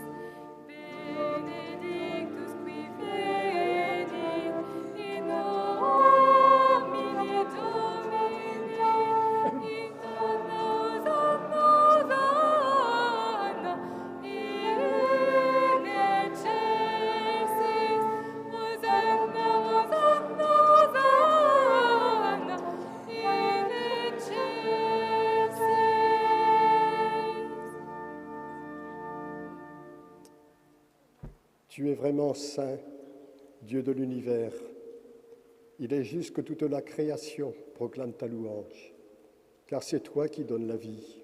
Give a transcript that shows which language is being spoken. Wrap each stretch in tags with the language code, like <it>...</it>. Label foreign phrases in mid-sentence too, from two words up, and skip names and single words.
<la>Benedictus qui venit in nomine Domini, in Hosanna, Hosanna, in excelsis. Hosanna, Hosanna, Hosanna, in excelsis.</la> <fr>Tu es vraiment saint, Dieu de l'univers. Il est juste que toute la création proclame ta louange, car c'est toi qui donnes la vie.</fr>